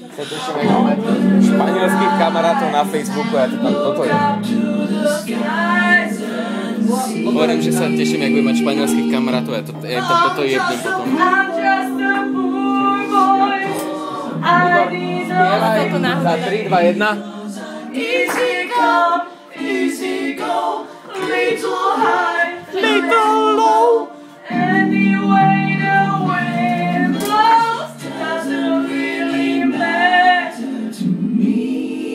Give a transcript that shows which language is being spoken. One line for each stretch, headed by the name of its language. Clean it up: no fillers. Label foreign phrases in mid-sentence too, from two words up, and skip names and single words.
Slovak: španielských kamarátov na Facebooku a to tam toto je. Hovorím, že sa teším, jak budem mať španielských kamarátov a toto jebnem potom. Spievaj za 3, 2, 1.
English: Easy come, easy go, little high, little low. Anyway the wind blows, doesn't really matter to me.